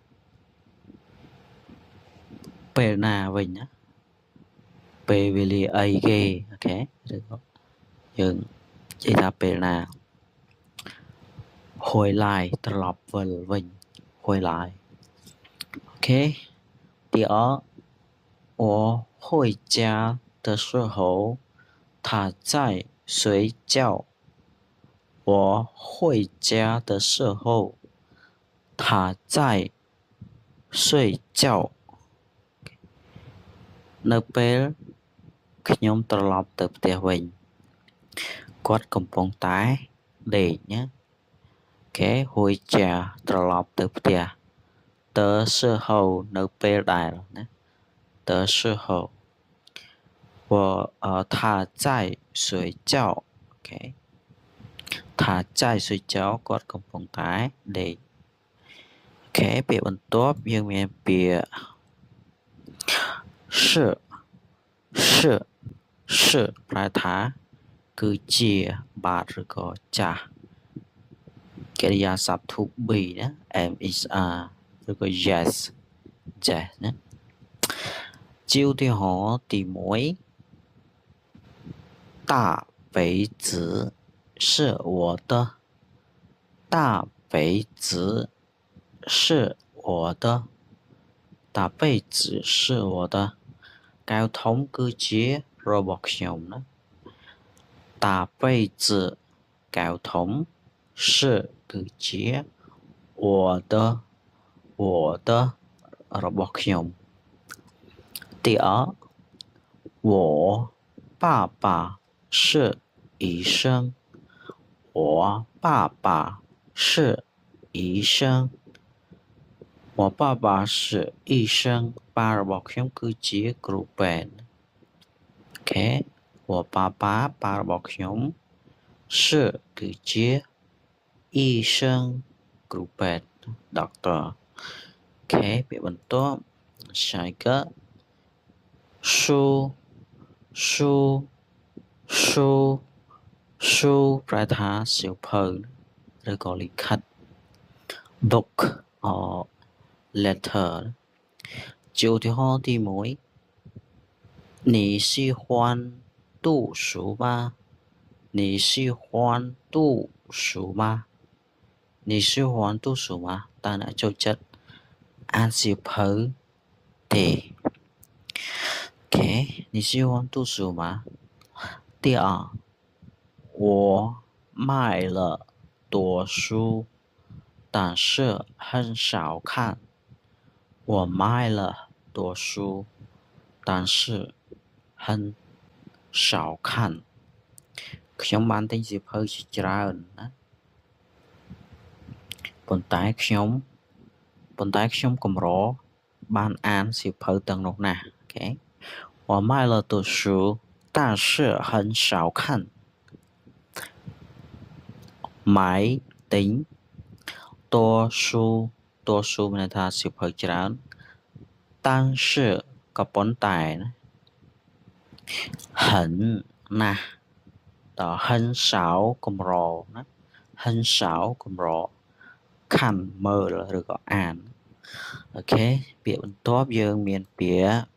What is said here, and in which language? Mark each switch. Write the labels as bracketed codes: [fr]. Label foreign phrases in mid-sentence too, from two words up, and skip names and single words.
[km] ពេលណាវិញណាពេលវេលាអីគេអូខេឬក៏យើងនិយាយថាពេលណា [zh] 回来 [km] ត្រឡប់វិលវិញ [zh] 回来 OK 第二我回家的时候他在睡觉我回家的时候他在睡觉 [km] នៅពេលខ្ញុំត្រឡប់ទៅផ្ទះវិញគាត់កំពុងតែដេកណាគេហួយចាត្រឡប់ទៅផ្ទះ [zh] 的时候 [km] នៅពេលដែលណា [zh] 的时候他在睡觉 OK 他在睡觉 [km] គាត់កំពុងតែដេកអូខេពាក្យបន្ទាប់យើងមានពាក្យ 是ប្រែថាគឺជាបាទឬក៏ចាស់កិរិយាសព្ទ [en] to be [km] ណា [en] am is are [km] ឬក៏ yes ណាជាឧទាហរណ៍ទី1 [zh] 大杯子是我的大杯子是我的大杯子是我的 [km] កែវធំគឺជារបស់ខ្ញុំណា [zh] 大杯子 [km] កែវធំ [zh] 是 [km] គឺជា [zh] 我的 [km] របស់ខ្ញុំ [zh] 第二我爸爸是医生我爸爸是医生我爸爸是医生爸 [km] របស់ខ្ញុំគឺជាគ្រូពេទ្យអូខេ [zh] 我爸爸 [km] របស់ខ្ញុំ គឺជា医生គ្រូពេទ្យ doctor អូខេពាក្យបន្ទាប់ [zh] 下一个 [km] 书ប្រែថាសៀវភៅឬក៏លិខិត [en] book or letter [km] ជាឧទាហរណ៍ទី1 [zh] 你喜欢读书吗你喜欢读书吗你喜欢读书吗 [km] តើអ្នកចូល ចិត្តអានសៀវភៅទេអូខេ [zh] 你喜欢读书吗第二我买了多书但是很少看我买了多书但是很少看 [km] ខ្ញុំបានទិញសៀវភៅជាច្រើនណា ប៉ុន្តែខ្ញុំកម្របានអានសៀវភៅទាំងនោះណាអូខេ [zh] 我买了多书但是很少看 [km] 买ទិញ [zh] 多书 [km] មានន័យថាសៀវភៅច្រើន但是ក៏ប៉ុន្តែណា很ណាស់ដល់很少កម្រណា很少កម្រខាន់មើលឬក៏អានអូខេពាក្យបន្ទាប់យើងមានពាក្យ